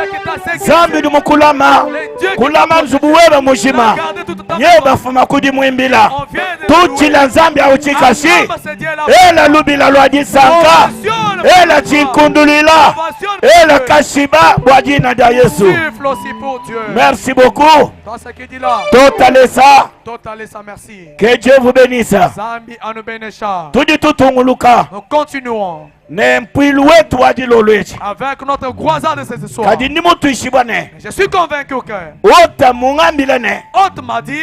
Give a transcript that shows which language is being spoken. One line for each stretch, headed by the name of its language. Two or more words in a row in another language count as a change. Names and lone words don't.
Luba-Lulua: Nzambi uje mukulama. Kulama nzubuweba mujima. Nyeba fuma kudi mwimbila. Tuchila nzambi au chikashi. Ela lubila lwaji sanka. Ela chinkundulila. Ela kashiba bwadina da Yesu.
French: Merci beaucoup. Totalesa. Merci. Que Dieu vous bénisse.
Luba-Lulua: Tudi tutunguluka.
French: Nous continuons avec notre croisade de ce soir. Je suis convaincu que Hôte m'a dit